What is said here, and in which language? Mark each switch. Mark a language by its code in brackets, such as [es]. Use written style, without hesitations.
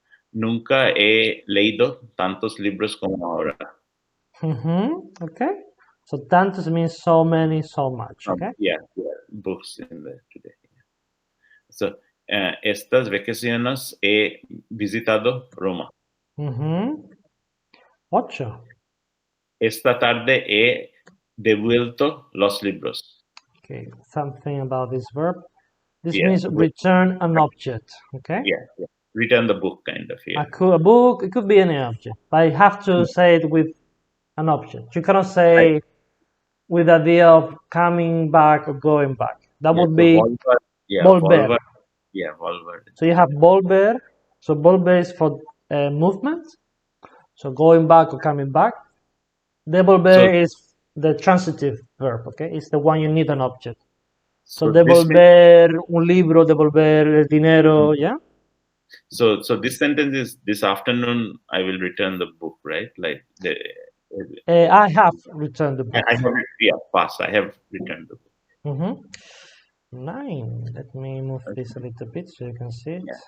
[es] Nunca he leído tantos libros como ahora. [en] Okay. So tantos means so many, so much. Okay. Yeah, books in there today. [es] So, estas vacaciones he visitado Roma. [en] 8. [es] Esta tarde he devuelto los libros. [en] Okay. Something about this verb. This Yeah, means return an object. Okay. yeah. Return the book, kind of. Yeah. A book. It could be any object, but you have to say it with an object. You cannot say with the idea of coming back or going back. That would be volver. Yeah, volver. So you have volver. So volver is for movement. So going back or coming back. Devolver is the transitive verb. Okay, it's the one you need an object. [es] So devolver un libro, devolver el dinero. [en] Yeah. So this sentence is, this afternoon I will return the book, right? Like I have returned the book. I have, past. I have returned the book. 9. Let me move this a little bit so you can see it.